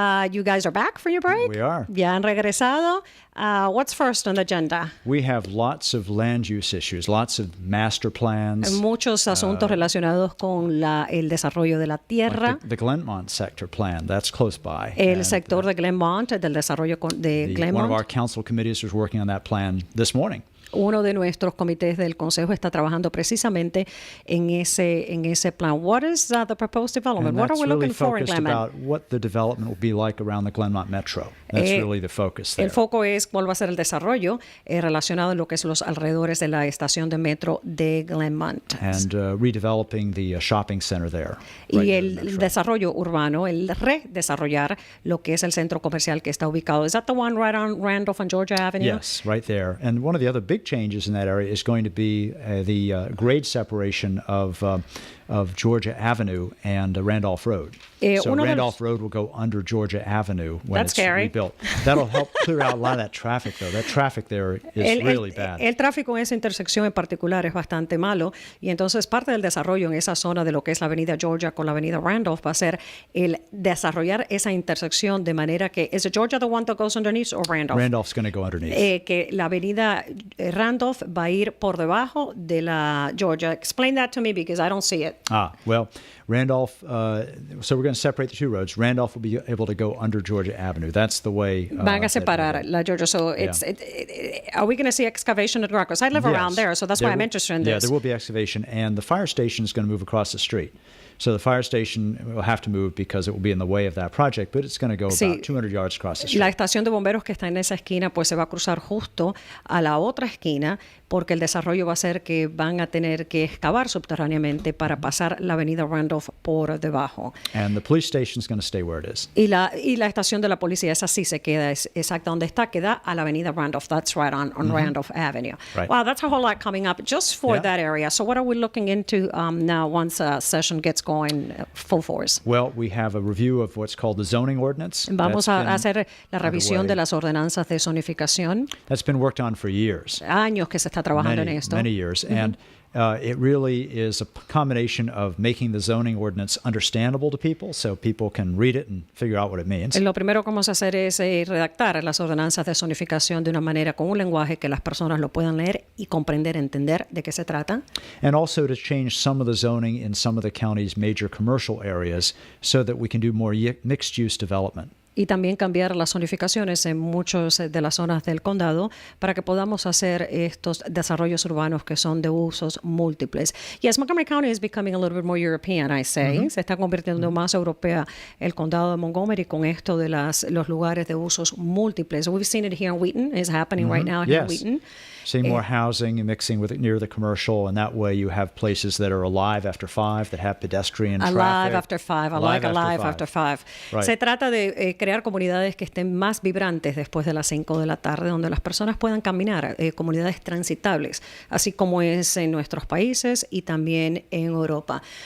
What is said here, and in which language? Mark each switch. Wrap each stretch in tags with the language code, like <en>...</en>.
<en>You guys are back for your break? We are.</en> <es>Ya han regresado.</es> <en>What's first on the agenda? We have lots of land use issues, lots of master plans.</en> <es>Muchos asuntos relacionados con el desarrollo de la tierra.</es> <en>Like the Glenmont sector plan, that's close by.</en> <es>El sector de Glenmont, del desarrollo de Glenmont.</es> <en>One of our council committees was working on that plan this morning.</en> <es>Uno de nuestros comités del Consejo está trabajando precisamente en ese plan.</es> <en>What is the proposed development? And what are we looking for in Glenmont? About what the development will be like around the Glenmont Metro. That's really the focus there.</en> <es>El foco es cuál va a ser el desarrollo relacionado en lo que es los alrededores de la estación de metro de Glenmont.</es> <en>And redeveloping the shopping center there.</en> <es>Y el desarrollo urbano, el redesarrollar lo que es el centro comercial que está ubicado.</es> <en>Is that the one right on Randolph and Georgia Avenue? Yes, right there. And one of the other big changes in that area is going to be the grade separation of Georgia Avenue and Randolph Road. So Randolph Road will go under Georgia Avenue when it's rebuilt. That'll help clear out a lot of that traffic, though. That traffic there is really bad.</en> <es>El tráfico en esa intersección en particular es bastante malo y entonces parte del desarrollo en esa zona de lo que es la avenida Georgia con la avenida Randolph va a ser el desarrollar esa intersección de manera que ¿es Georgia</es> <en>the one that goes underneath or</en> <es>Randolph?</es> <en>Randolph's going to go underneath.</en> <es>Que la avenida Randolph va a ir por debajo de la Georgia.</es> <en>Explain that to me because I don't see it. Well, Randolph, so we're going to separate the two roads. Randolph will be able to go under Georgia Avenue. That's the way.</en> <es>Van a separar la Georgia.</es> <en>So are we going to see excavation at Rockwell? I live around there, so that's why I'm interested in this. Yeah, there will be excavation, and the fire station is going to move across the street. So the fire station will have to move because it will be in the way of that project, but it's going to go about 200 yards across the street.</en> <es>La estación de bomberos que está en esa esquina pues se va a cruzar justo a la otra esquina porque el desarrollo va a ser que van a tener que excavar subterráneamente para pasar la avenida Randolph por debajo.</es> <en>And the police station is going to stay where it is.</en> <es>Y la estación de la policía esa sí se queda exacta donde está, queda a la avenida Randolph.</es> <en>That's right on Randolph Avenue. Right. Wow, that's a whole lot coming up just for that area. So what are we looking into now once session gets going full force? Well, we have a review of what's called the zoning ordinance.</en> <es>Vamos a hacer la revisión de las ordenanzas de zonificación.</es> <en>That's been worked on for years.</en> <es>Años que se está trabajando en esto.</es> <en>Many years. And it really is a combination of making the zoning ordinance understandable to people so people can read it and figure out what it means.</en> <es>Lo primero que vamos a hacer es redactar las ordenanzas de zonificación de una manera con un lenguaje que las personas lo puedan leer y comprender, entender de qué se trata.</es> <en>And also to change some of the zoning in some of the county's major commercial areas so that we can do more mixed-use development.</en> <es>Y también cambiar las zonificaciones en muchas de las zonas del condado para que podamos hacer estos desarrollos urbanos que son de usos múltiples.</es> <en>Yes, Montgomery County is becoming a little bit more European, I say.</en> <es>Se está convirtiendo más europea el condado de Montgomery con esto de los lugares de usos múltiples.</es> <en>We've seen it here in Wheaton. It's happening right now here in Wheaton. Seeing more housing and mixing with it near the commercial, and that way you have places that are alive after 5, that have pedestrian traffic. Alive after 5. I like alive after 5. Right.</en> <es>Se trata de crear comunidades que estén más vibrantes después de las 5 de la tarde, donde las personas puedan caminar, comunidades transitables, así como es en nuestros países y también en Europa.</es>